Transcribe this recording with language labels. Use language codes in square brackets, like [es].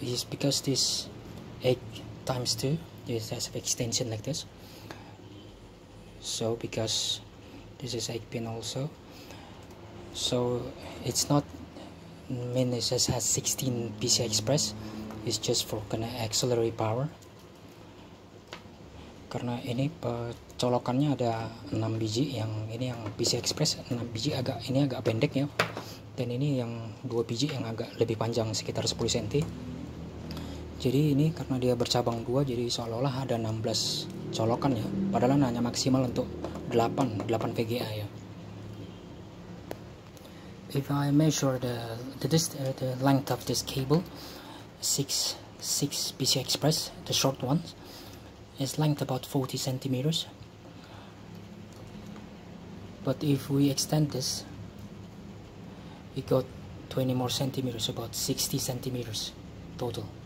[en] Because this 8 times 2, this has an extension like this. So because this is 8 pin also, so it's not mean it just has 16 PCI Express. It's just for auxiliary power. [id] Karena ini colokannya ada 6 biji, yang ini yang PCI Express 6 biji, ini agak pendek ya. Dan ini yang 2 biji yang agak lebih panjang, sekitar 10 cm. Jadi ini karena dia bercabang 2, jadi seolah-olah ada 16 colokan ya, padahal hanya maksimal untuk 8 VGA ya. [en] If I measure the length of this cable, 6 PCI Express, the short one, is length about 40 centimeters. But if we extend this, we got 20 more centimeters, about 60 centimeters total.